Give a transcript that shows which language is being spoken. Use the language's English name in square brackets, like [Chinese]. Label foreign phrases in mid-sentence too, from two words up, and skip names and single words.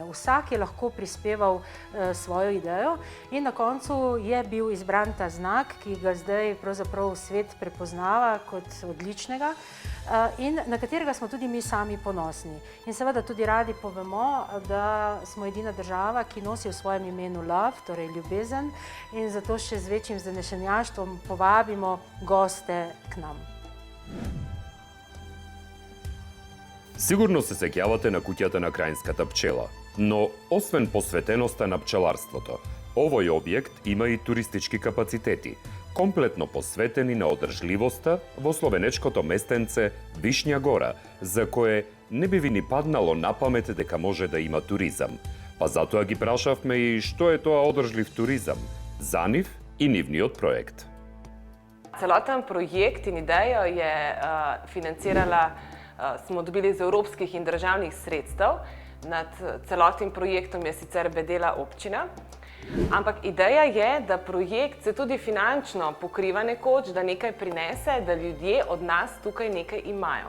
[Slovenian] Vsak je lahko prispeval svojo idejo in na koncu je bil izbran ta znak, ki ga zdaj pravzaprav svet prepoznava kot odličnega in na katerega smo tudi mi sami ponosni. In seveda tudi radi povemo, da smo edina država, ki nosi v svojem imenu love, torej ljubezen, in zato še z večjim zanešenjaštvom povabimo goste k nam. [Macedonian] Сигурно се сеќавате на куќата на крајнската пчела, но освен посветеноста на пчеларството, овој објект има и туристички капацитети, комплетно посветени на одржливоста во словенечкото местенце Вишња гора, за кое не би ви ни паднало на памет дека може да има туризам. Па затоа ги прашавме и што е тоа одржлив туризам за нив и нивниот проект. [Slovenian] Celoten projekt in idejo smo dobili iz evropskih in državnih sredstev. Nad celotnim projektom je sicer bedela občina. Ampak ideja je, da projekt se tudi finančno pokriva nekoč, da nekaj prinese, da ljudje od nas tukaj nekaj imajo.